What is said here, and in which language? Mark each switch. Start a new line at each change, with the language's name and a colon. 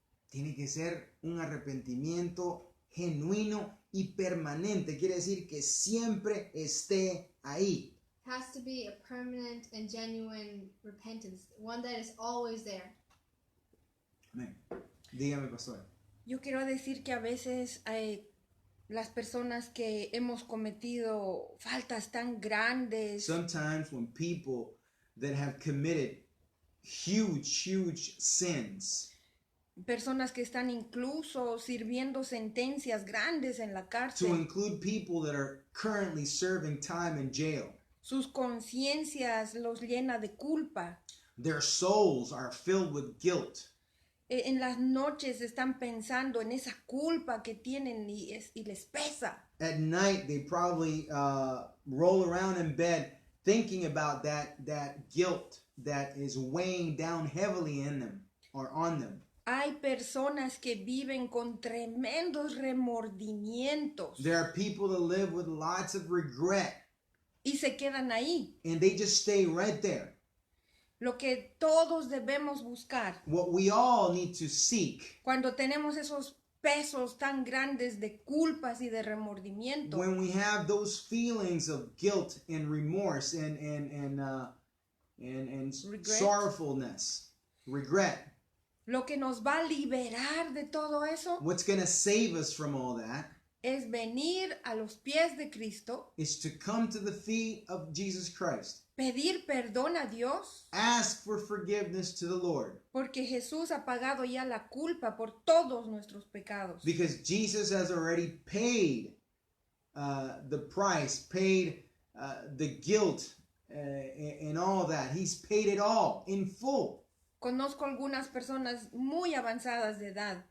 Spanish: Tiene que ser un arrepentimiento genuino y permanente. Quiere decir que siempre esté ahí.
English: It has to be a permanent and genuine repentance, one that is always there.
Spanish: Amén. Dígame, pastor. Yo quiero decir que a veces las personas que hemos cometido faltas tan grandes,
English: Sometimes when people that have committed huge sins,
Spanish: personas que están incluso sirviendo sentencias grandes en la
English: to
Spanish: cárcel,
English: include people that are currently serving time in jail,
Spanish: sus conciencias los llena de culpa.
English: their souls are filled with guilt.
Spanish: En las noches están pensando en esa culpa que tienen y les pesa.
English: At night, they probably roll around in bed thinking about that guilt that is weighing down heavily in them or on them.
Spanish: Hay personas que viven con tremendos remordimientos
English: There are people that live with lots of regret,
Spanish: y se quedan ahí.
English: and they just stay right there.
Spanish: Lo que todos debemos buscar
English: What we all need to seek
Spanish: cuando tenemos esos pesos tan grandes de culpas y de remordimiento
English: when we have those feelings of guilt and remorse and Regret. sorrowfulness, regret.
Spanish: lo que nos va a liberar de todo eso
English: What's going to save us from all that
Spanish: es venir a los pies de Cristo,
English: is to come to the feet of Jesus Christ.
Spanish: pedir perdón a Dios,
English: Ask for forgiveness to the Lord,
Spanish: porque Jesús ha pagado ya la culpa por todos nuestros pecados.
English: because Jesus has already paid the price, paid the guilt and all that. He's paid it all in full.
Spanish: Conozco algunas personas muy avanzadas de edad